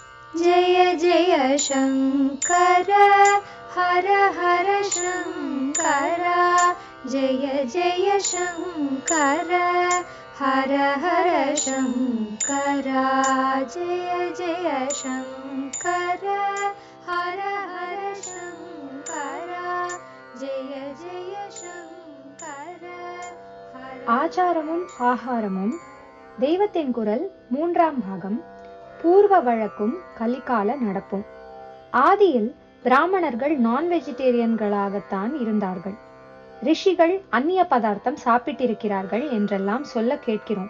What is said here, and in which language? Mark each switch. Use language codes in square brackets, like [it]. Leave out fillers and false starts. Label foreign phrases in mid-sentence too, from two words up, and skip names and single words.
[sa] जय जय शङ्कर हर हर शङ्कर जय जय शङ्कर हर हर शङ्कर जय जय शङ्कर हर हर शङ्कर जय जय शङ्कर [ta] ஆச்சாரமும் ஆகாரமும் தெய்வத்தின் குரல் 3ஆம் பாகம். பூர்வ வழக்கும் கலிகால நடப்பும். ஆதியில் பிராமணர்கள் நான் வெஜிடேரியன்களாகத்தான் இருந்தார்கள். ரிஷிகள் அந்நிய பதார்த்தம் சாப்பிட்டிருக்கிறார்கள் என்றெல்லாம் சொல்ல கேட்கிறோம்.